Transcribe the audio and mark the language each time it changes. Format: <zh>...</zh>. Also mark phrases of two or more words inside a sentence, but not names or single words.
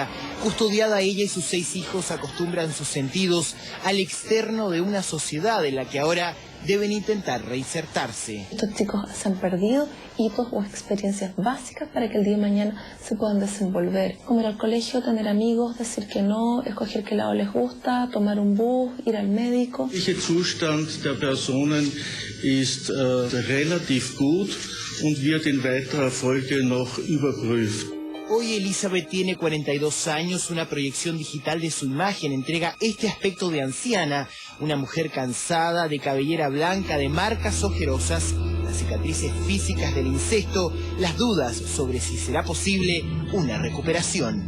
<es>Custodiada, ella y sus 6 hijos acostumbran sus sentidos al externo de una sociedad en la que ahora deben intentar reinsertarse. Estos chicos se han perdido hitos o experiencias básicas para que el día de mañana se puedan desenvolver. Como ir al colegio, tener amigos, decir que no, escoger qué lado les gusta, tomar un bus, ir al médico.</es> <de>Der Zustand der Personen ist relativ gut und wird in weiterer Folge noch überprüft.</de> <es>Hoy Elizabeth tiene 42 años, una proyección digital de su imagen entrega este aspecto de anciana, una mujer cansada, de cabellera blanca, de marcas ojerosas, las cicatrices físicas del incesto, las dudas sobre si será posible una recuperación.</es>